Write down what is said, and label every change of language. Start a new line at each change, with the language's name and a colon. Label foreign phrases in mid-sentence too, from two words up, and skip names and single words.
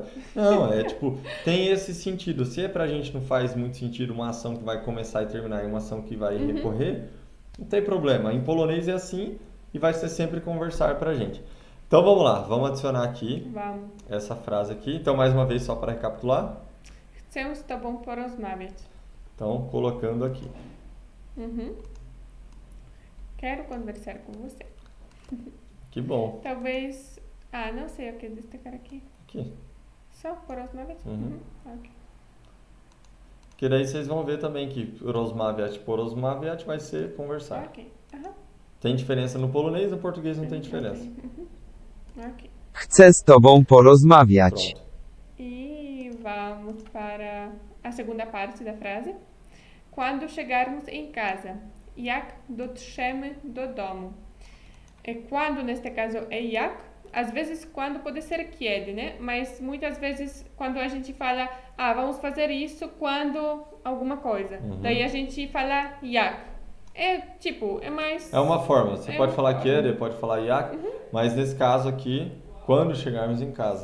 Portuguese: Não, tem esse sentido. Se é pra gente não faz muito sentido uma ação que vai começar e terminar e uma ação que vai recorrer, não tem problema. Em polonês é assim e vai ser sempre conversar pra gente. Então vamos lá, vamos adicionar aqui essa frase aqui. Então mais uma vez só para recapitular.
Polish: Chcę z tobą porozmawiać.
Portuguese: Então colocando aqui. Quero conversar com você. Que bom. Talvez... não sei o que destacar aqui. Aqui. Só porosmawiać? Ok. Porque daí vocês vão ver também que
Polish: rosmawiać, porosmawiać
Portuguese: vai ser conversar. Ok. Tem diferença no polonês, no português não tem diferença. Ok.
Polish: Chcę z tobą porozmawiać.
Portuguese: Pronto. E vamos para a segunda parte da frase. Quando chegarmos em casa.
Polish: Jak dotrzemy do domu.
Portuguese: Quando, neste caso, é jak. Às vezes, quando pode ser kiedy, né? Mas muitas vezes, quando a gente fala, vamos fazer isso quando alguma coisa. Daí a gente fala jak. É mais... É uma forma. Você pode falar kiedy, pode falar jak, mas nesse caso aqui, quando chegarmos em casa.